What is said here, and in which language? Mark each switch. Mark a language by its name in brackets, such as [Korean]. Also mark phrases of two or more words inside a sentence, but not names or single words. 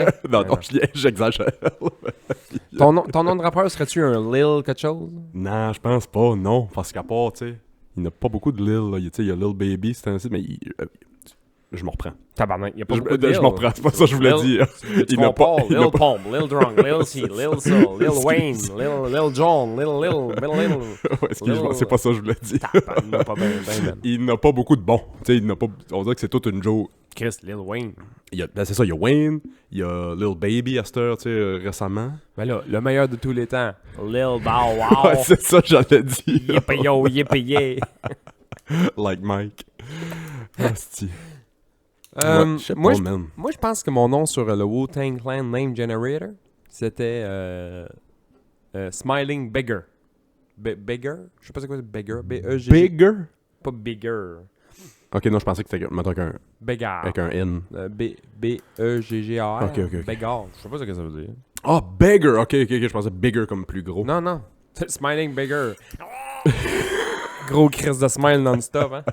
[French] non, j'exagère. Ton nom de rappeur, serait-tu un Lil quelque chose? Non, je pense pas, non. Parce qu'à part, tu sais, il n'y a pas beaucoup de Lil. Là. Il y a Lil Baby, c'est ainsi, mais je me reprends. Tabarnak, il y a pas beaucoup de Lil. Je me reprends, c'est pas ça que je voulais dire. Il n'a pas... Lil Pump, Lil Drunk, Lil C, Lil Soul, Lil Wayne, Lil John, Lil... Ouais, excuse-moi, c'est pas ça que je voulais dire. Il n'a pas ben. Il n'a pas beaucoup de bons. Tu sais, il n'a pas... On dirait que c'est toute une joke. Chris, Lil Wayne. C'est ça, il y a Wayne, il y a Lil Baby à cette heure, tu sais, récemment. Ben là, le meilleur de tous les temps, Lil Bow Wow. Ouais, c'est ça que j'allais dire. Yippee. Like Mike. Asti. Moi, man. Moi, je pense que mon nom sur le Wu-Tang Clan Name Generator, c'était Smiling Beggar. Beggar? Je sais pas c'est quoi, Beggar. B-E-G. Bigger? Pas Bigger. Ok, non, je pensais que c'était mettons qu'un... Beggar. Avec un N. B-E-G-G-A-R. Ok. Beggar. Je sais pas ce que ça veut dire. Ah, beggar! Ok, je pensais bigger comme plus gros. Non. Smiling Beggar. Gros crise de smile non-stop, hein?